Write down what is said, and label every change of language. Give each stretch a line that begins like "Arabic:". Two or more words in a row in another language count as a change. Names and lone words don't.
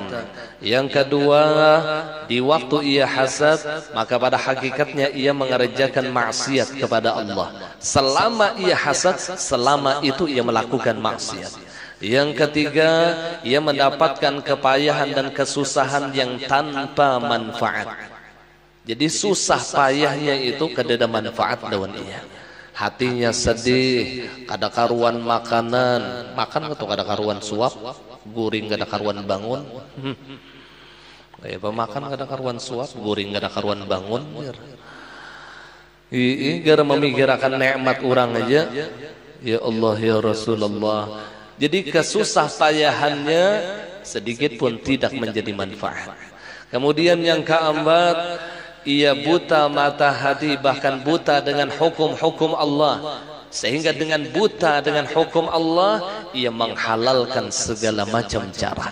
Indonesian: Yang kedua, di waktu ia hasad, maka pada hakikatnya ia mengerjakan maksiat kepada Allah. Selama ia hasad, selama itu ia melakukan maksiat. Yang ketiga, ia mendapatkan kepayahan dan kesusahan yang tanpa manfaat.
Banjar: Jadi susah payahnya itu kada manfaat lawan ia. Hatinya sedih, kada karuan makanan, makan atau kada karuan suap, guring kada karuan bangun. Kayak pemakan kada karuan suap, guring kada karuan bangun. Gara memikirkan nikmat orang aja.
Arabic: يا الله يا رسول الله.
Indonesian: Jadi kesusah payahannya sedikit pun tidak menjadi manfaat. Kemudian yang keempat, ia buta mata hati, bahkan buta dengan hukum-hukum Allah. Sehingga dengan buta dengan hukum Allah, ia menghalalkan segala macam cara.